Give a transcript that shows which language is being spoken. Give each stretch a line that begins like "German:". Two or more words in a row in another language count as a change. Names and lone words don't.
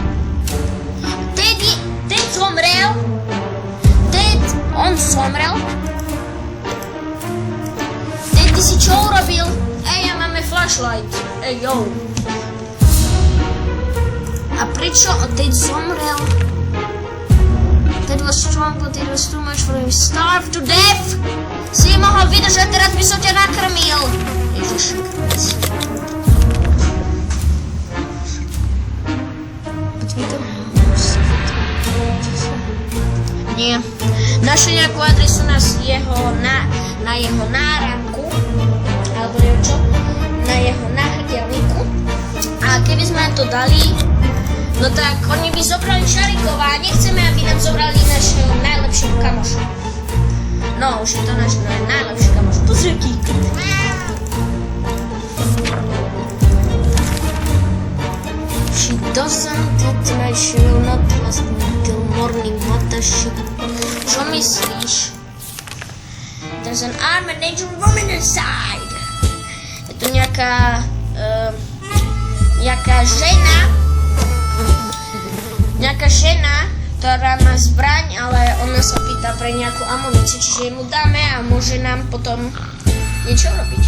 Slovak: Ted zomrel. On zomrel. Ted, ty si čo urobil? Ja máme flashlight. Yo. A prečo otec zomrel?
English: That was strong, but it was too much for him. Starve to death!
Slovak: Si mohol vydržať, teraz by som ťa nakrmil. Ježiši Krist. Nie. Našli nejakú adresu na jeho náramku, alebo niečo, na jeho náhrdelníku. A keby sme to dali, no tak oni by zobrali Šarikova a nechceme, aby nám zobrali našeho najlepšieho kamoša. No, už je to náš najlepší kamoš. Pozri, aký.
English: She doesn't eat tonight, she will not last until morning. What the shit?
Slovak: Čo myslíš?
English: There's an armed and dangerous woman inside.
Slovak: Je to nejaká žena, ktorá má zbraň, ale ona sa pýta pre nejakú amuníciu, čiže mu dáme a môže nám potom niečo robiť.